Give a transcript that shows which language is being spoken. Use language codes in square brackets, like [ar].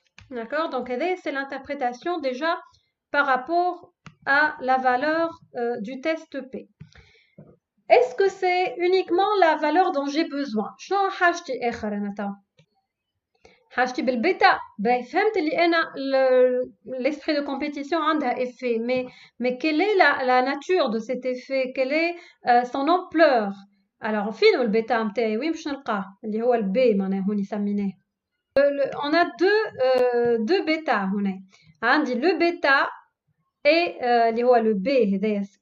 [fr] D'accord? Donc, c'est l'interprétation déjà par rapport à la valeur du test P. Est-ce que c'est uniquement la valeur dont j'ai besoin? [ar] شلون حاجتي آخر أنا تو؟ حاجتي بالبيتا. [fr] Ben, [ar] فهمت اللي أنا [fr] l'esprit de compétition [ar] عندها [fr] effet, mais quelle est la nature de cet effet? Quelle est son ampleur? Alors, [ar] فين البيتا متاعي؟ وين باش نلقاه؟ اللي هو البي معناها هوني سميناه. [fr] On a deux bêta [ar] هنا. عندي [fr] le bêta et [ar] اللي هو [fr] le B [ar] هذايا